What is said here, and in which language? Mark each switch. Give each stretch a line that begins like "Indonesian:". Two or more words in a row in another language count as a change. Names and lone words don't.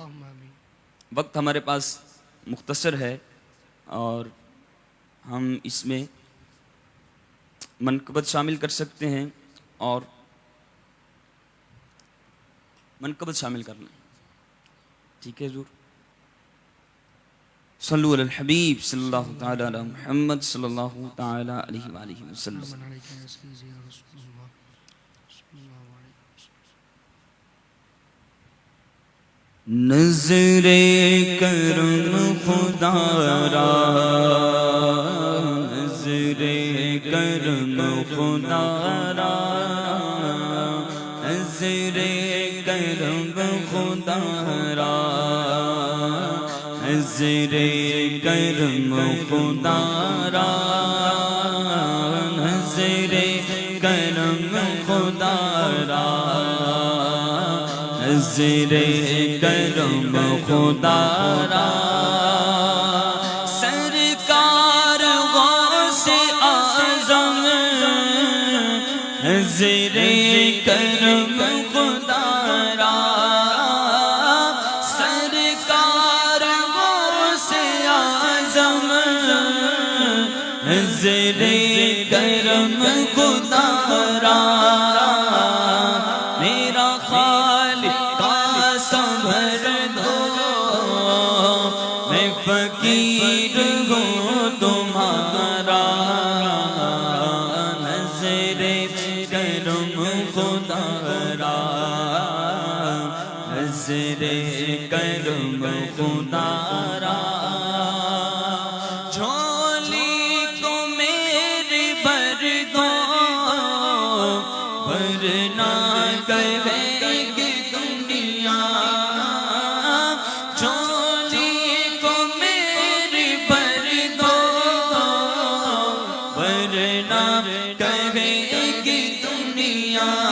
Urdu: وقت ہمارے پاس مختصر ہے اور ہم اس میں منقبت شامل کر سکتے ہیں، اور منقبت شامل کر لیں۔ ٹھیک ہے حضور؟
Arabic: صلو علی الحبیب صلی اللہ تعالی علی محمد صلی اللہ تعالی علیہ وآلہ وسلم. من عليك يا سيدي يا رسول الله صلى الله عليه وسلم.
Urdu: نظر کرم خدا را، نظر کرم خدا را، نظر کرم خدا را، نظر کرم خدا را، نظر کرم خدا را، نظر کرم خدا را. سرکار غوث اعظم، نظر کرم خدا را، سرکار غوث اعظم، نظر کرم خدا را. میرا خالق کا صبر دو، میں فقیر ہوں تمہارا، نظر کرم خدا را، نظر کرم خدا را. جھولی کو میری بھر دو، ورنہ کہے گی دنیا. جھولی کو میری بھر دو، ورنہ کہے گی دنیا.